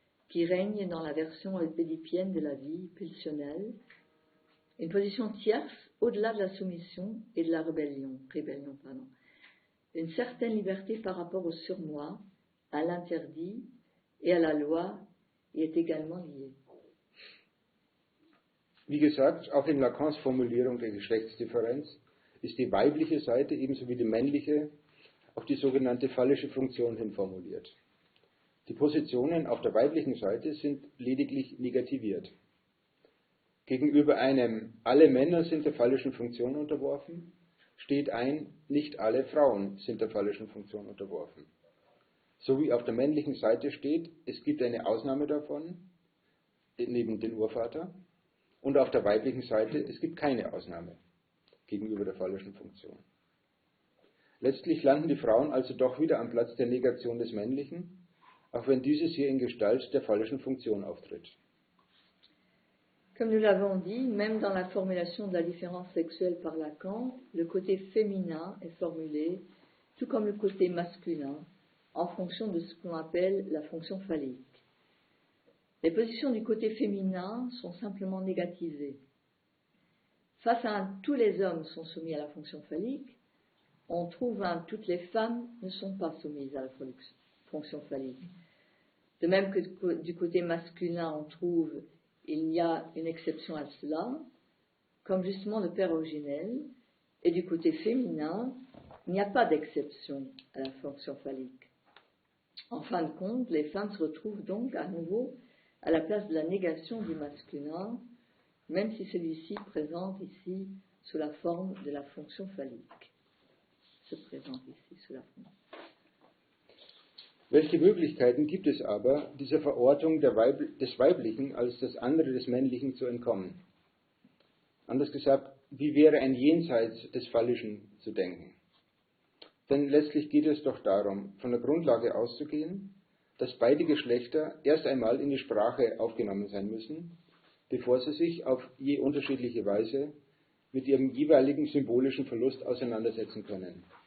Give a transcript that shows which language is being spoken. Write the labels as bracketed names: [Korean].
[French] qui règne dans la version oedipienne de la vie pulsionnelle, une position tierce au-delà de la soumission et de la rébellion. Une certaine liberté par rapport au surmoi, à l'interdit et à la loi y est également liée. [German] Wie gesagt, auch in Lacans Formulierung der Geschlechtsdifferenz ist die weibliche Seite ebenso wie die männliche auf die sogenannte phallische Funktion hin formuliert. Die Positionen auf der weiblichen Seite sind lediglich negativiert. Gegenüber einem alle Männer sind der phallischen Funktion unterworfen, steht ein nicht alle Frauen sind der phallischen Funktion unterworfen. So wie auf der männlichen Seite steht, es gibt eine Ausnahme davon, neben den Urvater, und auf der weiblichen Seite, es gibt keine Ausnahme gegenüber der phallischen Funktion. Letztlich landen die Frauen also doch wieder am Platz der Negation des Männlichen, auch wenn dieses hier in Gestalt der phallischen Funktion auftritt. [French] Comme nous l'avons dit, même dans la formulation de la différence sexuelle par Lacan, le côté féminin est formulé, tout comme le côté masculin, en fonction de ce qu'on appelle la fonction phallique. Les positions du côté féminin sont simplement négatisées. Face à un tous les hommes sont soumis à la fonction phallique, on trouve un toutes les femmes ne sont pas soumises à la fonction phallique. De même que du côté masculin, on trouve il y a une exception à cela, comme justement le père originel, et du côté féminin, il n'y a pas d'exception à la fonction phallique. En fin de compte, les femmes se retrouvent donc à nouveau à la place de la négation du masculin, même si celui-ci présente ici sous la forme de la fonction phallique. Se présente ici sous la forme. [German] Welche Möglichkeiten gibt es aber, dieser Verortung des Weiblichen als das andere des Männlichen zu entkommen? Anders gesagt, wie wäre ein Jenseits des Phallischen zu denken? Denn letztlich geht es doch darum, von der Grundlage auszugehen, dass beide Geschlechter erst einmal in die Sprache aufgenommen sein müssen, bevor sie sich auf je unterschiedliche Weise mit ihrem jeweiligen symbolischen Verlust auseinandersetzen können.